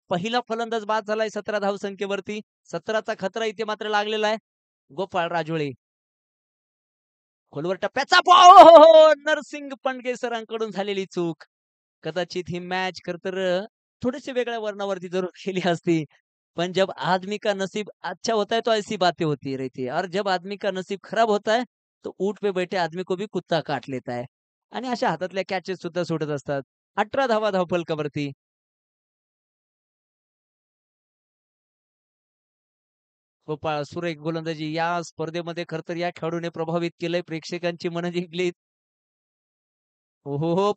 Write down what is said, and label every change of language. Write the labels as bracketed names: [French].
[Marathi] पहिला फलंदाज बाद झालाय 17 धावसंख्येवरती. 17चा खतरा इथे मात्र लागलेला आहे. गोपाळ राजोळे. खोलवर टप्प्याचा बॉल हो, हो, हो! नरसिंग पणगे सरांकडून झालेली चूक. कदाचित ही मॅच खरं तर थोडेसे वेगळ्या वर्णावरती जरूर केली असती. [Hindi] पण जब आदमी का नसीब अच्छा होता है तो ऐसी बातें होती रहती है और जब आदमी का नसीब खराब होता है तो ऊंट पे बैठे आदमी को भी कुत्ता काट लेता है. [Marathi] आणि अशा हातातल्या कॅचेस सुद्धा सुटत असतात. 18 धावा धावफलकावरती. गोपाळ सुरेख गोलंदाजी या स्पर्धेमध्ये खरं तर या खेळाडूने प्रभावित केलंय. प्रेक्षकांची मनं जिंकलीत. हो, हो, हो.